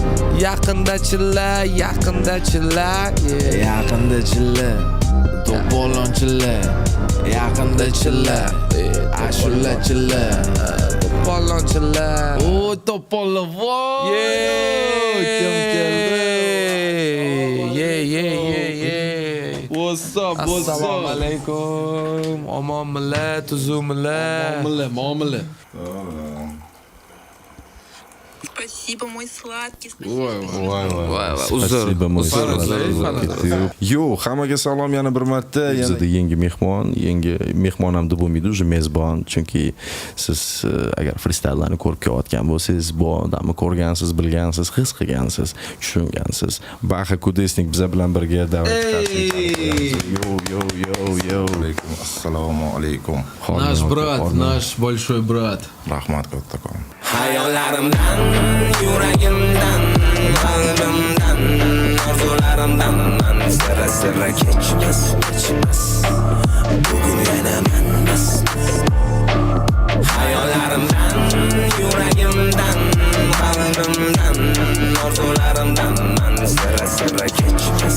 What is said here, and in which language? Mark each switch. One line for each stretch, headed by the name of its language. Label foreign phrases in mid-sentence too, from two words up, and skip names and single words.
Uzbek: Yaqinda chilla, yaqinda chilla. Yaqinda chilla, to'polon chilla. Yaqinda chilla, ashula chilla. To'polon chilla. O to'polon voy. Kim keldi? Ye.
English: What's up?
Uzbek: Assalomu alaykum. Omonmilar, tuzumlar. Muomala.
Russian: Спасибо, мой сладкий. voy
Uzbek: Uzr.
Russian: Спасибо, мой salomat.
Uzbek: Yo, hammaga salom yana bir marta. Bizda yangi mehmon, yangi mehmon ham deb bo'lmaydi, уже mezbon, chunki siz agar freestyle'larni ko'rib kelayotgan bo'lsangiz, bu odamni ko'rgansiz, bilgansiz, his qilgansiz, tushungansiz. Baxa Kudesnik biza bilan birga da'vat qilasiz. Yo. Assalomu alaykum.
Russian: Наш брат, наш большой брат.
Uzbek: Rahmat kattakon. Hayollarimdan, yuragimdan, qalbimdan, orzularimdan man sira kechmas. Bugun yana manmas. Hayollarimdan, yuragimdan, qalbimdan, orzularimdan man sira kechmas.